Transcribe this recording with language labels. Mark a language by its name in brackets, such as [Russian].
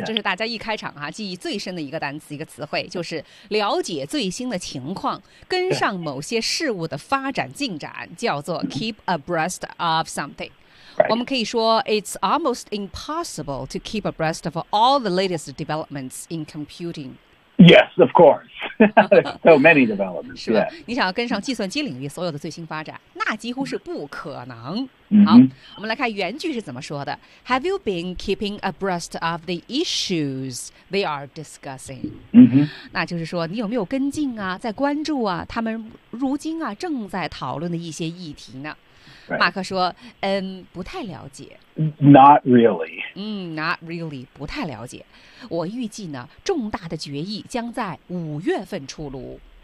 [Chinese] 这是大家一开场啊记忆最深的一个单词一个词汇就是了解最新的情况跟上某些事物的发展进展叫做 [English] keep abreast of something. Right. [Chinese] 我们可以说 [English] it's almost impossible to keep abreast of all the latest developments in computing. Yes, of course. So many developments. [Chinese] 是吧、 [English] yeah. [Chinese] 你想要跟上计算机领域所有的最新发展那几乎是不可能。 Mm-hmm. 好我们来看原句是怎么说的。 [English] Have you been keeping abreast of the issues they are discussing?、 Mm-hmm. [Chinese] 那就是说你有没有跟进啊在关注啊他们如今啊正在讨论的一些议题呢、 [English] right. [Chinese] 马克说嗯不太了解。 [English] Not really. Not really. [Chinese] 不太了解。我预计呢，重大的决议将在五月份出炉。